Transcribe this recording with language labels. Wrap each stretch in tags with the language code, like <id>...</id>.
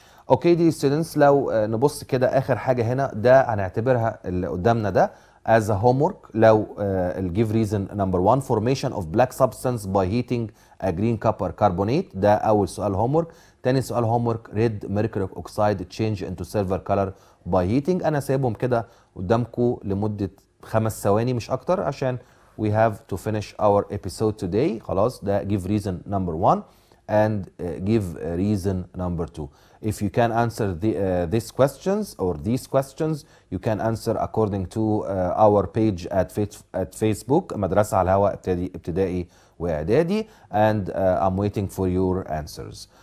<ar>اوكي دي ستودنتس، لو نبص كده اخر حاجه هنا ده هنعتبرها اللي قدامنا ده</ar> <en>as a homework. لو give reason number 1 formation of black substance by heating a green copper carbonate،</en> <ar>ده اول سؤال</ar> <en>homework.</en> <ar>تاني سؤال</ar> <en>homework red mercury oxide change into silver color by heating.</en> <ar>انا سايبهم كده قدامكم لمده 5 ثواني مش اكتر عشان</ar> <en>we have to finish our episode today.</en> <ar>خلاص ده</ar> <en>give reason number 1 and give reason number 2. If you can answer these questions or these questions, you can answer according to our page at Facebook مدرسة على الهواء ابتدائي وإعدادي, and I'm waiting for your answers.</en>